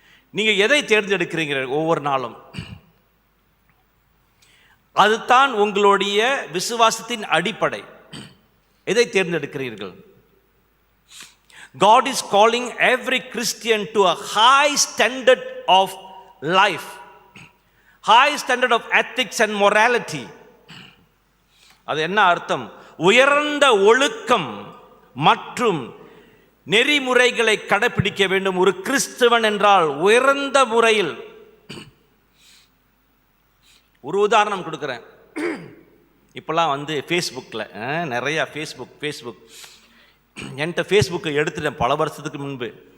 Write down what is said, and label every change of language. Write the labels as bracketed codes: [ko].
[ta] நீங்க எதை தேர்ந்தெடுக்கிறீங்க ஒவ்வொரு நாளும்? அதுதான் உங்களுடைய விசுவாசத்தின் அடிப்படை. எதை தேர்ந்தெடுக்கிறீர்கள்? [en] God is calling every Christian to a high standard of life, high standard of ethics and morality. [ta] அது என்ன அர்த்தம்? உயர்ந்த ஒழுக்கம் மற்றும் நெறிமுறைகளை கடைபிடிக்க வேண்டும் ஒரு கிறிஸ்தவன் என்றால். உயர்ந்த முறையில். ஒரு உதாரணம் கொடுக்குறேன். இப்போல்லாம் ஃபேஸ்புக்கில் நிறையா ஃபேஸ்புக் என்கிட்ட ஃபேஸ்புக்கை எடுத்துட்டேன் பல வருஷத்துக்கு முன்பு.